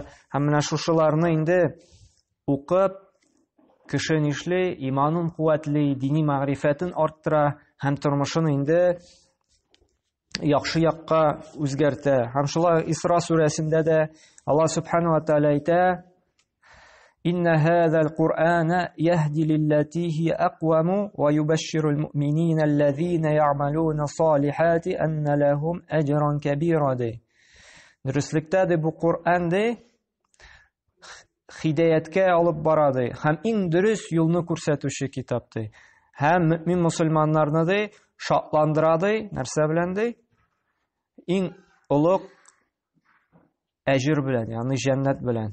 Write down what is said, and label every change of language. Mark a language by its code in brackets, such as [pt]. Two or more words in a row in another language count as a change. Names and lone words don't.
[tt] Һәм менә шушыларны инде укып, кеше нишли, иманын куәтли, дини мәгърифәтен арттыра һәм тормышын инде яхшы якка үзгәртә. Һәм шулай Исра сүрәсендә дә [ar] الله سبحانه وتعالى [tt] әйтә: [ar] «إن هذا القرآن يهدي للتي هي أقوم ويبشر المؤمنين الذين يعملون الصالحات أن لهم أجرا كبيرا». [tt] Дөреслекдә бу Кур'ан хидаяткә алып бара ди, һәм иң дөрес юлны күрсәтүче китап ди. Һәм мөмин мусульманнарны ди шатландыра ди, нәрсә белән ди? Иң улуг әҗр белән, ягъни җәннәт белән.